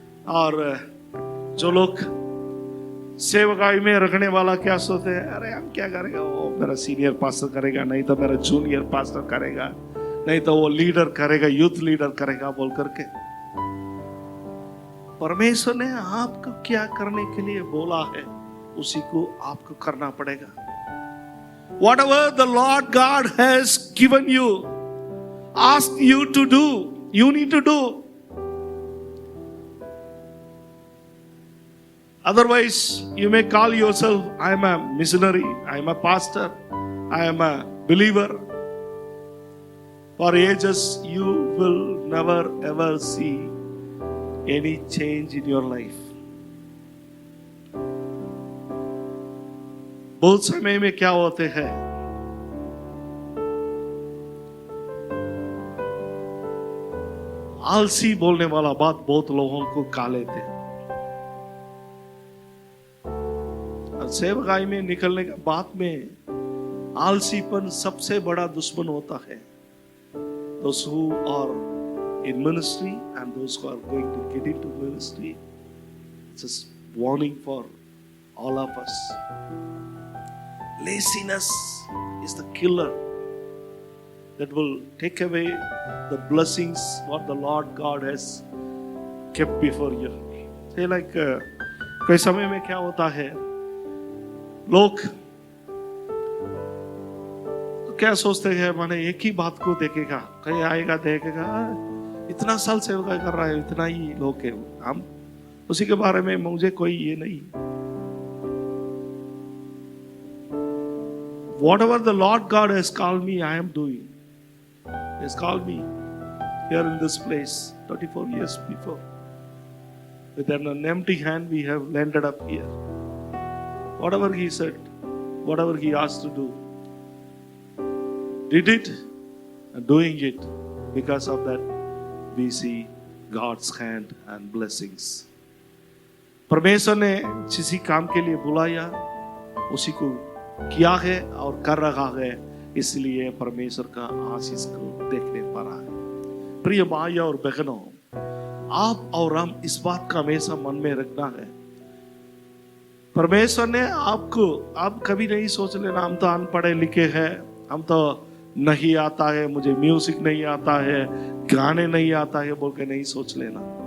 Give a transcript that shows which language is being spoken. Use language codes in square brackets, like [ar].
[hi] और जो लोग सेवकाई में रखने वाला क्या सोचते हैं, अरे हम क्या करेगा, वो मेरा सीनियर पास्टर करेगा, नहीं तो मेरा जूनियर पास्टर करेगा, नहीं तो वो लीडर करेगा, यूथ लीडर करेगा बोल करके। परमेश्वर ने आपको क्या करने के लिए बोला है उसी को आपको करना पड़ेगा। [en] Whatever the Lord God has given you, ask you to do, you need to do. Otherwise, you may call yourself, I am a missionary, I am a pastor, I am a believer. For ages, you will never ever see any change in your life. [hi] बहुत समय में क्या होते हैं, आलसी बोलने वाला बात बहुत लोगों को खा लेते हैं। और सेवकाई में निकलने के बाद में आलसीपन सबसे बड़ा दुश्मन होता है। [en] Those who are in ministry and those who are going to get into ministry, it's a warning for all of us. Laziness is the killer that will take away the blessings what the Lord God has kept before you. Say like [hi] कई समय में क्या होता है, लोग तो क्या सोचते हैं, माने एक ही बात को देखेगा, कहीं आएगा देखेगा, इतना साल सेवा कर रहा है, इतना ही लोग है, हम उसी के बारे में मुझे कोई ये नहीं। [en] Whatever the Lord God has called me, I am doing. He has called me here in this place 34 years before. With an empty hand, we have landed up here. Whatever He said, whatever He asked to do, did it and doing it. Because of that, we see God's hand and blessings. [hi] परमेश्वर ने जिस काम के लिए बुलाया उसी को किया है और कर रहा है, इसलिए परमेश्वर का आशीष को देखने पा रहा है। प्रिय भाई और बहनों, आप और हम इस बात का हमेशा मन में रखना है, परमेश्वर ने आपको, आप कभी नहीं सोच लेना हम तो अनपढ़े लिखे हैं, हम तो नहीं आता है, मुझे म्यूजिक नहीं आता है, गाने नहीं आता है बोल के नहीं सोच लेना।